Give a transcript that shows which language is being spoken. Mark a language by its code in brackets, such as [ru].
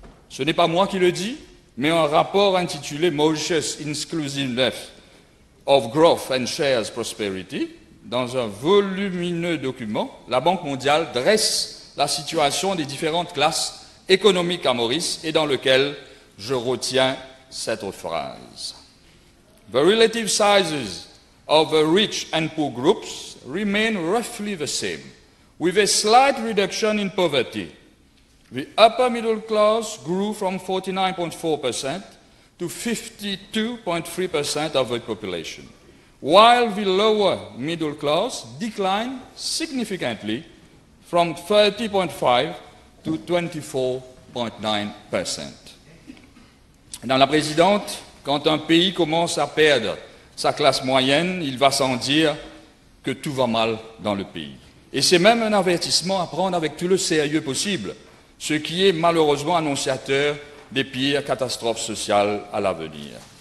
[fr] Ce n'est pas moi qui le dis, mais un rapport intitulé Mauritius Inclusiveness of Growth and Shares Prosperity, dans un volumineux document, la Banque mondiale dresse la situation des différentes classes économiques à Maurice et dans lequel je retiens cette phrase. [en] The relative sizes of the rich and poor groups remain roughly the same, with a slight reduction in poverty. The upper middle class grew from 49.4% to 52.3% of the population, while the lower middle class declined significantly from 30.5% to 24.9%. [fr] Madame la Présidente, quand un pays commence à perdre sa classe moyenne, il va sans dire que tout va mal dans le pays. Et c'est même un avertissement à prendre avec tout le sérieux possible, ce qui est malheureusement annonciateur des pires catastrophes sociales à l'avenir.